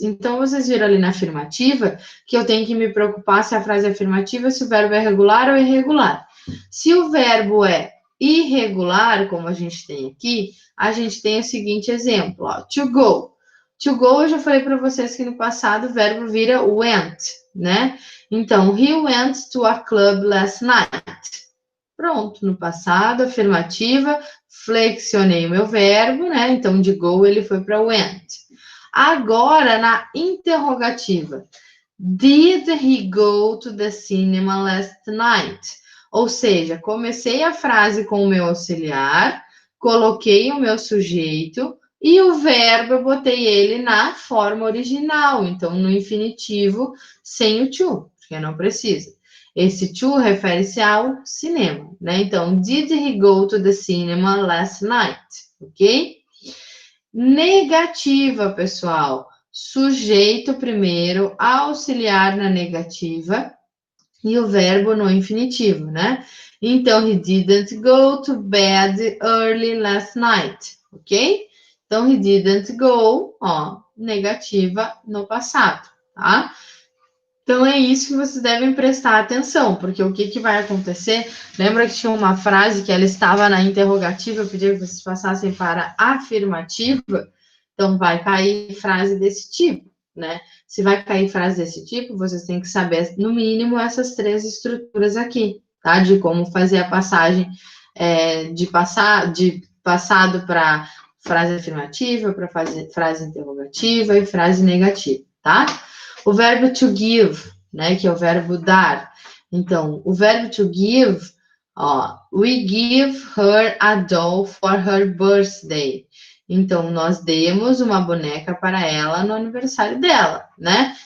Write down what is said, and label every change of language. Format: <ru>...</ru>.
<pt>Então, vocês viram ali na afirmativa que eu tenho que me preocupar se a frase é afirmativa, se o verbo é regular ou irregular. Se o verbo é irregular, como a gente tem aqui, a gente tem o seguinte exemplo, ó, to go.</pt> <en>To go,</en> <pt>eu já falei para vocês que no passado o verbo vira went, né? Então,</pt> <en>he went to a club last night.</en> <pt>Pronto, no passado, afirmativa, flexionei o meu verbo, né? Então, de go, ele foi para went. Agora, na interrogativa.</pt> <en>Did he go to the cinema last night?</en> <pt>Ou seja, comecei a frase com o meu auxiliar, coloquei o meu sujeito e o verbo eu botei ele na forma original, então no infinitivo sem o to, porque não precisa. Esse to refere-se ao cinema, né? Então,</pt> <en>did he go to the cinema last night?</en> <pt>Ok? Negativa, pessoal. Sujeito primeiro, auxiliar na negativa e o verbo no infinitivo, né? Então,</pt> <en>he didn't go to bed early last night, ok?</en> <pt>Então,</pt> <en>he didn't go,</en> <pt>ó, negativa no passado, tá? Então, é isso que vocês devem prestar atenção, porque o que vai acontecer? Lembra que tinha uma frase que ela estava na interrogativa, eu pedi que vocês passassem para a afirmativa? Então, vai cair frase desse tipo, né? Se vai cair frase desse tipo, vocês têm que saber, no mínimo, essas três estruturas aqui, tá? De como fazer a passagem de passado para frase afirmativa, para frase interrogativa e frase negativa, tá? O verbo to give, né, que é o verbo dar. Então, o verbo</pt> <en>to give, ó, we give her a doll for her birthday.</en> <pt>Então, nós demos uma boneca para ela no aniversário dela, né?</pt>